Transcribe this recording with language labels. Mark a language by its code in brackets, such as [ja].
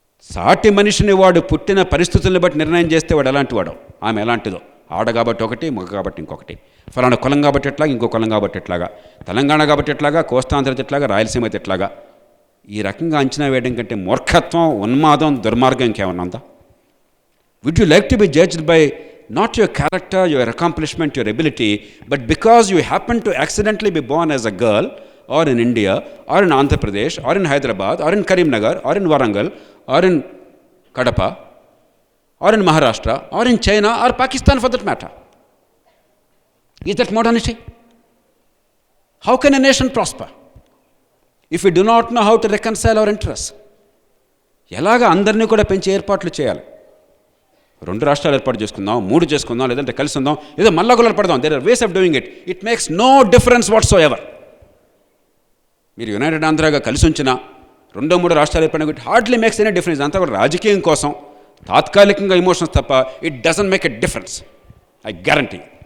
[te] సాటి మనిషిని వాడు పుట్టిన పరిస్థితులను బట్టి నిర్ణయం చేస్తే వాడు ఎలాంటి వాడో, ఆమె ఎలాంటిదో. ఆడ కాబట్టి ఒకటి, మగ కాబట్టి ఇంకొకటి, ఫలానా కులం కాబట్టి ఎట్లాగా, ఇంకో కులం కాబట్టి ఎట్లాగా, తెలంగాణ కాబట్టి ఎట్లాగా, కోస్తాంధ్ర ఎట్లాగా, రాయలసీమ ఎట్లాగా. ఈ రకంగా అంచనా వేయడం కంటే మూర్ఖత్వం, ఉన్మాదం, దుర్మార్గం ఇంకేమన్నా ఉందా? [en] Would you like to be judged by not your character, your accomplishment, your ability, but because you happen to accidentally be born as a girl, or in India, or in Andhra Pradesh, or in Hyderabad, or in Karimnagar, or in Warangal, or in Kadapa, or in Maharashtra, or in China, or Pakistan for that matter? Is that modernity? How can a nation prosper if we do not know how to reconcile our interests? [te] ఎలాగ అందరినీ కూడా పెంచి ఏర్పాట్లు చేయాలి. 2 రాష్ట్రాలు ఏర్పాటు చేసుకుందాం, 3 చేసుకుందాం, లేదంటే కలిసి ఉందాం, ఏదో మల్లగొల్లలు పడదాం. [en] There are ways of doing it. It makes no difference whatsoever. [te] మీరు యునైటెడ్ ఆంధ్రాగా కలిసి ఉంచిన 2-3 రాష్ట్రాలు ఏర్పడిన [en] It hardly makes any difference. [te] అంతా కూడా రాజకీయం కోసం, తాత్కాలికంగా ఎమోషన్స్ తప్ప [en] It doesn't make a difference. I guarantee.